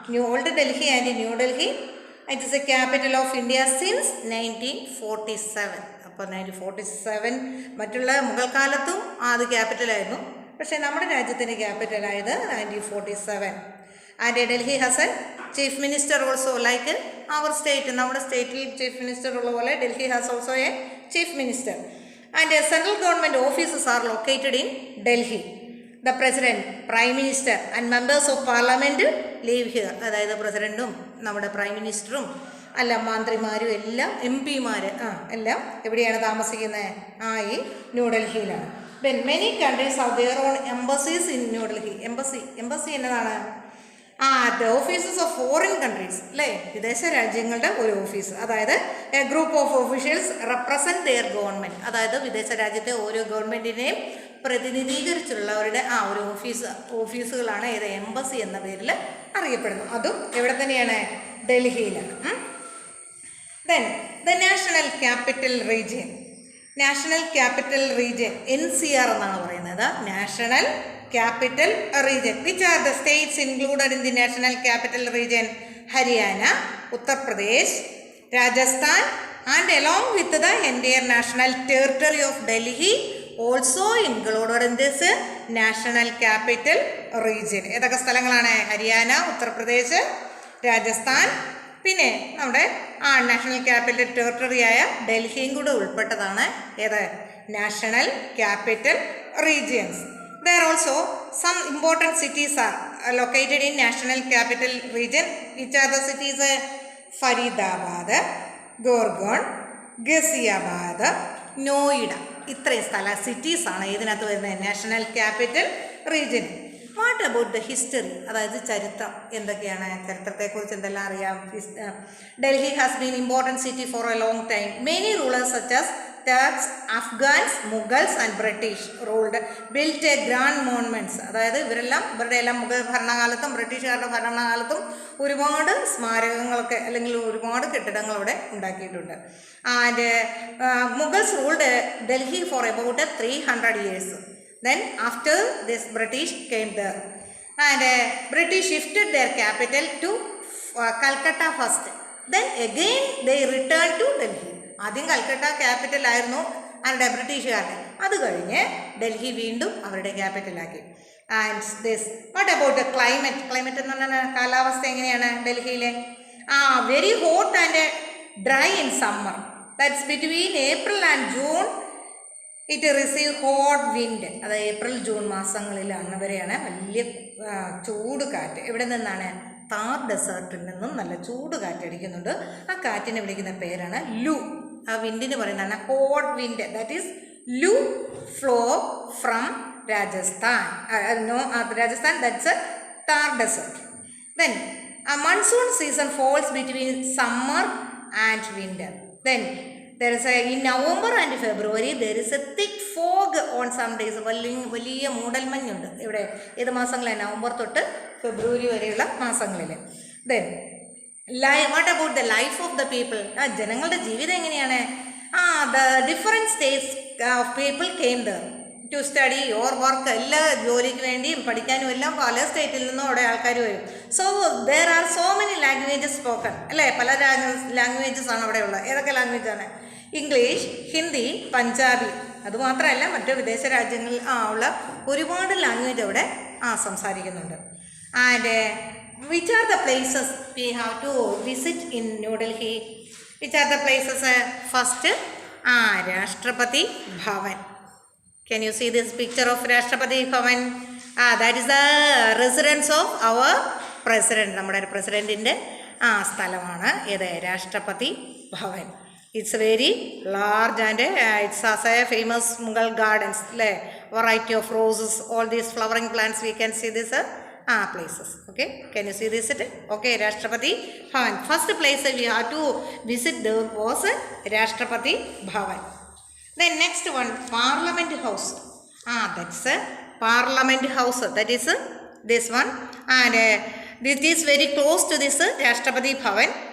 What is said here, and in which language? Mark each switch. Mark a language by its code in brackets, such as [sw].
[en] Old Delhi and New Delhi. It is the capital of India since 1947. [ml] അപ്പോൾ 1947 മറ്റുള്ള മുഗൾ കാലത്തും അത് ക്യാപിറ്റലായിരുന്നു. പക്ഷേ നമ്മുടെ രാജ്യത്തിൻ്റെ ക്യാപിറ്റലായത് [en] 1947. And Delhi has a chief minister also like our state. [ml] നമ്മുടെ സ്റ്റേറ്റിൽ ചീഫ് മിനിസ്റ്റർ ഉള്ള പോലെ [en] Delhi has also a chief minister. And central government offices are located in Delhi. The president, prime minister and members of parliament live here. [ml] അതായത് പ്രസിഡന്റും നമ്മുടെ prime മിനിസ്റ്ററും അല്ല മന്ത്രിമാരും എല്ലാം എം പിമാർ എല്ലാം എവിടെയാണ് താമസിക്കുന്നത്? ഈ ന്യൂഡൽഹിയിലാണ്. [en] Then many countries have their own embassies in New Delhi. [ml] Embassy എന്നതാണ്? [en] the offices of foreign countries. [ml] വിദേശ രാജ്യങ്ങളുടെ ഒരു ഓഫീസ്. [en] അതായത് a group of officials represent their government. [ml] അതായത് വിദേശ രാജ്യത്തെ ഓരോ ഗവൺമെൻറ്റിനെയും പ്രതിനിധീകരിച്ചുള്ളവരുടെ ഒരു ഓഫീസുകളാണ് ഏത് എംബസി എന്ന പേരിൽ അറിയപ്പെടുന്നു. അതും എവിടെ തന്നെയാണ്? ഡൽഹിയിലാണ്. [en] Then the national capital region. [ml] National capital region NCR എന്നാണ് പറയുന്നത്. [en] National capital region. Which are the states included in the national capital region? Haryana, Uttar Pradesh, Rajasthan, and along with the entire national territory of Delhi also included in this national capital region. [ml] ഏതൊക്കെ സ്ഥലങ്ങളാണ്? ഹരിയാന, ഉത്തർപ്രദേശ്, രാജസ്ഥാൻ, പിന്നെ നമ്മുടെ national capital territory ആയ ഡൽഹിയും കൂടെ ഉൾപ്പെട്ടതാണ് ഏത്? [en] National capital regions. There are also some important cities are located in national capital region. Which are the cities? Faridabad, Gorgon, Ghaziabad, Noida. [ml] ഇത്രയും cities ആണ് ഇതിനകത്ത് വരുന്നത് national capital region. [en] What about the history? [ml] അതായത് ചരിത്രം എന്തൊക്കെയാണ്? ചരിത്രത്തെക്കുറിച്ച് എന്തെല്ലാം അറിയാം? [en] Delhi has been important city for a long time. Many rulers such as Turks, Afghans, Mughals and British ruled, built a grand monuments. [ml] അതായത് ഇവരുടെ എല്ലാം മുഗൾ ഭരണകാലത്തും ബ്രിട്ടീഷുകാരുടെ ഭരണകാലത്തും ഒരുപാട് സ്മാരകങ്ങളൊക്കെ അല്ലെങ്കിൽ ഒരുപാട് കെട്ടിടങ്ങൾ അവിടെ ഉണ്ടാക്കിയിട്ടുണ്ട്. [en] And Mughals ruled Delhi for about 300 years. Then after this British came there and British shifted their capital to Calcutta first. Then again they returned to Delhi. [ml] ആദ്യം കൽക്കട്ട ക്യാപിറ്റൽ ആയിരുന്നു അവരുടെ ബ്രിട്ടീഷുകാരുടെ. അത് കഴിഞ്ഞ് ഡൽഹി വീണ്ടും അവരുടെ ക്യാപിറ്റലാക്കി. [en] And this what about climate? [ml] Climate എന്ന് പറഞ്ഞാൽ കാലാവസ്ഥ എങ്ങനെയാണ് ഡൽഹിയിലെ? [en] Very hot and dry in summer. That's between April and June it receive hot wind. [ml] അത് ഏപ്രിൽ ജൂൺ മാസങ്ങളിലാണ് വരെയാണ് വലിയ ചൂട് കാറ്റ്. എവിടെ നിന്നാണ്? താർ ഡെസേർട്ടിൽ നിന്നും നല്ല ചൂട് കാറ്റടിക്കുന്നുണ്ട്. ആ കാറ്റിനെ വിളിക്കുന്ന പേരാണ് ലു. ആ വിൻഡിന് പറയുന്നതാണ് ഹോട്ട് വിൻഡ്. [en] That is loo flow from Rajasthan. Rajasthan that's Thar desert. Then monsoon season falls between summer and winter. Then There is in November and February there is a thick fog on some days. [ml] വലിയ മൂടൽമഞ്ഞുണ്ട് ഇവിടെ ഏത് മാസങ്ങളിലാണ് November തൊട്ട് ഫെബ്രുവരി വരെയുള്ള മാസങ്ങളിൽ. [en] then what about the life of the people, [ml] ജനങ്ങളുടെ ജീവിതം എങ്ങനെയാണ്? [en] The different states of people came there to study or work. [ml] എല്ലാ ജോലിക്ക് വേണ്ടിയും പഠിക്കാനും എല്ലാം പല സ്റ്റേറ്റിൽ നിന്നും അവിടെ ആൾക്കാർ വരും. [en] so there are so many languages spoken [ml] അല്ലേ, പല ലാംഗ്വേജസ് ആണ് അവിടെ ഉള്ളത്. ഏതൊക്കെ ലാംഗ്വേജാണ്? ഇംഗ്ലീഷ്, ഹിന്ദി, പഞ്ചാബി. അതുമാത്രമല്ല മറ്റ് വിദേശ രാജ്യങ്ങളിൽ ഉള്ള ഒരുപാട് ലാംഗ്വേജ് അവിടെ സംസാരിക്കുന്നുണ്ട്. [en] And which are the places we have to visit in New Delhi? Which are the places? First Rashtrapati Bhavan. Can you see this picture of Rashtrapati Bhavan? That is the residence of our president. [ml] നമ്മുടെ പ്രസിഡൻറ്റിൻ്റെ സ്ഥലമാണ് ഇത് രാഷ്ട്രപതി Bhavan. [en] It's very large and it's as a famous Mughal gardens അല്ലേ, variety of roses, all these flowering plants we can see this places. Okay, can you see this? Okay, Rashtrapati Bhavan. First place we have to visit there was Rashtrapati Bhavan. Then next one, Parliament House. That's a Parliament House. That is this one. And this is very close to this Rashtrapati Bhavan.